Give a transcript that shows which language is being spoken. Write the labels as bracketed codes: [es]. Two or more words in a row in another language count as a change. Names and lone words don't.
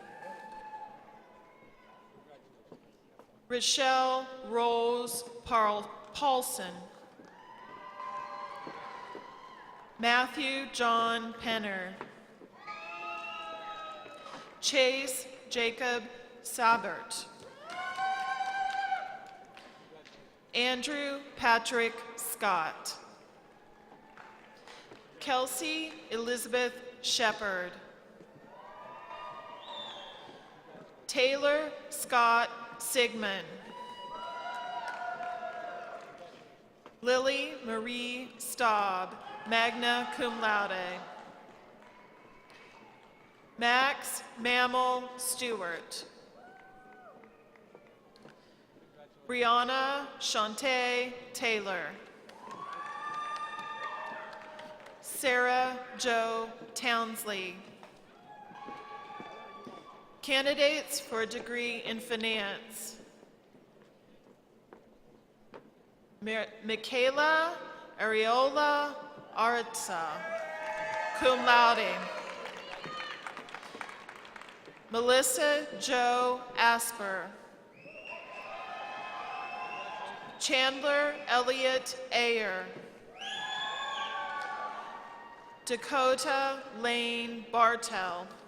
[en] Rochelle Rose Paulson. Matthew John Penner. Chase Jacob Sabert. Andrew Patrick Scott. Kelsey Elizabeth Shepard. Taylor Scott Sigmund. Lily Marie Staub, magna cum laude. Max Mammal Stewart. Brianna Shantae Taylor. Sarah Jo Townsley. Candidates for a degree in finance. Michaela Areola Arza, cum laude. Melissa Jo Asper. Chandler Elliott Ayer. Dakota Lane Bartel.